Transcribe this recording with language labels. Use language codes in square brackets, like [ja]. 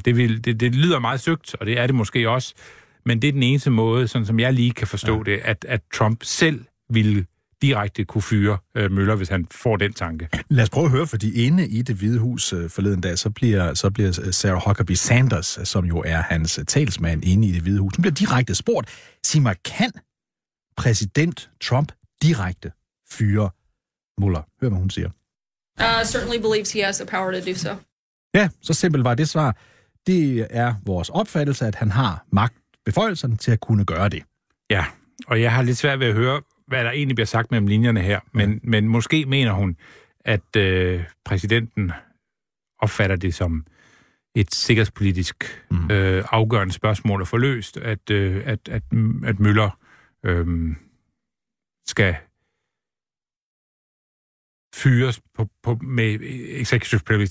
[da] Det lyder meget søgt, og det er det måske også. Men det er den eneste måde, sådan som jeg lige kan forstå det, at Trump selv ville direkte kunne fyre Møller, hvis han får den tanke. Lad os prøve at høre, fordi inde i Det Hvide Hus forleden dag, så bliver Sarah Huckabee Sanders, som jo er hans talsmand inde i Det Hvide Hus, hun bliver direkte spurgt, sig mig, kan præsident Trump direkte fyre Møller? Hør, hvad hun siger. [en] Certainly believes he has the power to do so. [da] Ja, så simpelt var det svar. Det er vores opfattelse, at han har magt beføjelserne til at kunne gøre det. Ja, og jeg har lidt svært ved at høre, hvad der egentlig bliver sagt mellem linjerne her, men måske mener hun, at præsidenten opfatter det som et sikkerhedspolitisk afgørende spørgsmål at få løst, at Møller skal fyres med executive privilege.